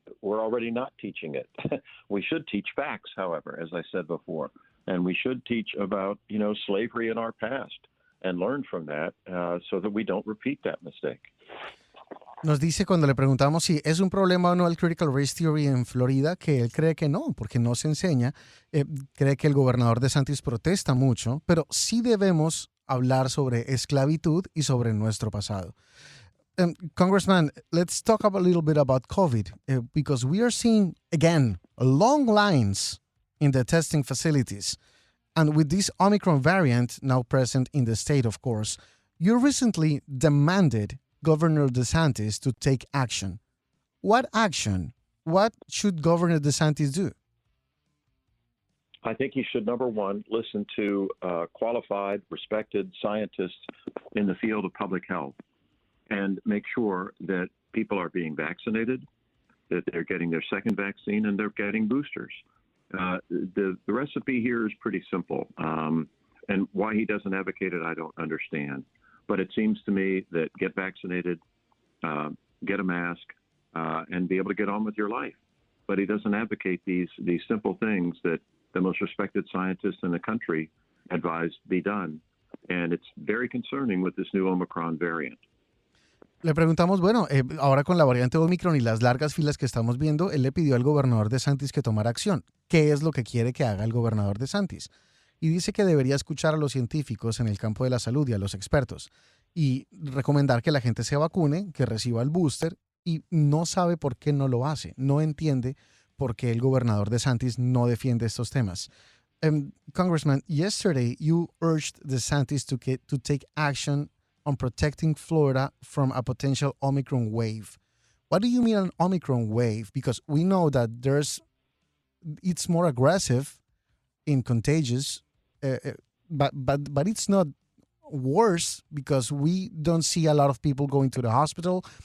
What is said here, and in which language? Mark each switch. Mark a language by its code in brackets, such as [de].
[en] We're already not teaching it. We should teach facts, however, as I said before, and we should teach about, you know, slavery in our past and learn from that so that we don't repeat that mistake. [es] Nos dice cuando le preguntamos si es un problema o no el Critical Race Theory en Florida, que él cree que no, porque no se enseña. Cree que el gobernador DeSantis protesta mucho, pero sí debemos hablar sobre esclavitud y sobre nuestro pasado. [en] Congressman, let's talk a little bit about COVID, because we are seeing, again, long lines in the testing facilities. And with this Omicron variant now present in the state, of course, you recently demanded Governor DeSantis to take action. What action? What should Governor DeSantis do? I think he should, number one, listen to qualified, respected scientists in the field of public health and make sure that people are being vaccinated, that they're getting their second vaccine, and they're getting boosters. The recipe here is pretty simple. And why he doesn't advocate it, I don't understand. But it seems to me that get vaccinated, get a mask, and be able to get on with your life. But he doesn't advocate these simple things that the most respected scientists in the country advise be done. And it's very concerning with this new Omicron variant. [es] Le preguntamos, bueno, ahora con la variante Omicron y las largas filas que estamos viendo, él le pidió al gobernador DeSantis que tomara acción. ¿Qué es lo que quiere que haga el gobernador DeSantis? Y dice que debería escuchar a los científicos en el campo de la salud y a los expertos y recomendar que la gente se vacune, que reciba el booster, y no sabe por qué no lo hace. No entiende por qué el gobernador DeSantis no defiende estos temas. [en] Congressman, yesterday you urged DeSantis to take action on protecting Florida from a potential Omicron wave. what do you mean an Omicron wave? Because we know that it's more aggressive in contagious, but it's not worse because we don't see a lot of people going to the hospital.